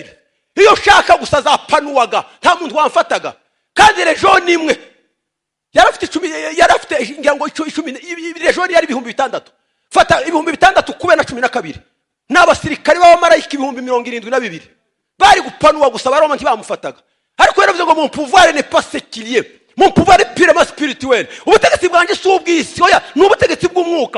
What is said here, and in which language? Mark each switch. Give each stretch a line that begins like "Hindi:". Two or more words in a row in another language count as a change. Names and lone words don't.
Kinyarwanda: Iyo shaka gusa zapanuwaga nta muntu wamfataga, kandi lejoni imwe yarafite 10, yarafite ngira ngo 10, lejoni yari 6,000. Fata 6,000 kube na 12, n'abasirikari b'abamarayika 72,000 bari gupanuwa gusa, baroma ntibamufataga. Ariko yaravuze ngo
French: mon pouvoir n'est pas séculier, mon pouvoir est purement spirituel.
Kinyarwanda: Ubutegetsi bwanje si ubw'isi, oya ni ubutegetsi bw'umwuka.